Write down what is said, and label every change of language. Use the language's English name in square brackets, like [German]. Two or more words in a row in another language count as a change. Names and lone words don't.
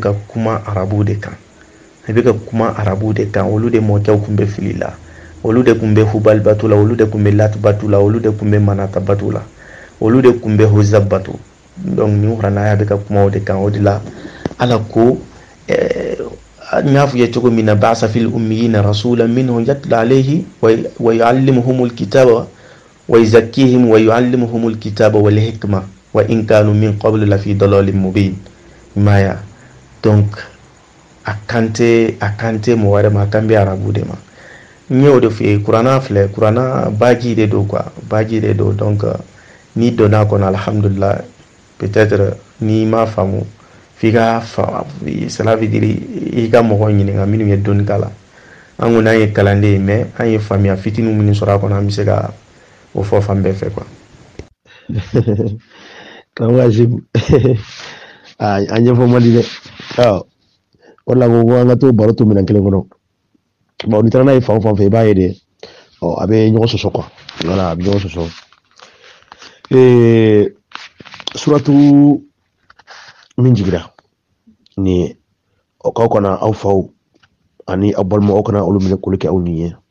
[Bambara] ka kuma arabu de kan a bɛ ka kuma arabu de kan olu de mɔkɛw kun bɛ fili la olu de kun bɛ Hubal bato la olu de kun bɛ Lat bato la olu de kun bɛ Manata bato la olu de kun bɛ Huzab bato donc ni kuranaya bɛ ka kuma o de kan o de la ala ko n y'a fɔ ye cogo min na [Arabic] بعث في الأميين رسولا منهم يتلا عليه ويعلمهم الكتاب ويزكيهم ويعلمهم الكتاب والحكمة وإن كانوا من قبل لفي ضلال مبين [Bambara] maya donc akante mo wɛrɛ ma kan bɛ arabu de ma n y'o de f'i ye kuranna filɛ kuranna baji de do quoi baji de do donc ni donna kɔnɔ alhamdulillah peut-être ni ma faamu f'i ka [French] cela veut dire [Bambara] i ka mɔgɔ ɲininka minnu ye dɔnni k'a la an kɔni an ye kalanden ye mais an ye faamuya fitinin minnu sɔrɔ a kɔnɔ an bɛ se ka o fɔ fan bɛɛ fɛ quoi karamɔgɔ Asimu an ɲɛfɔ man di dɛ o de la ko an ka to baro to minɛn kelen kɔnɔ bon ni taara n'a ye fan o fan fɛ i b'a ye de a bɛ ɲɔgɔn sɔsɔ [French] quoi voilà [Bambara] a bɛ ɲɔgɔn sɔsɔ suratu min jigira ni k'aw kana aw faw ani aw balimaw aw kana olu minɛ k'olu kɛ aw ni ye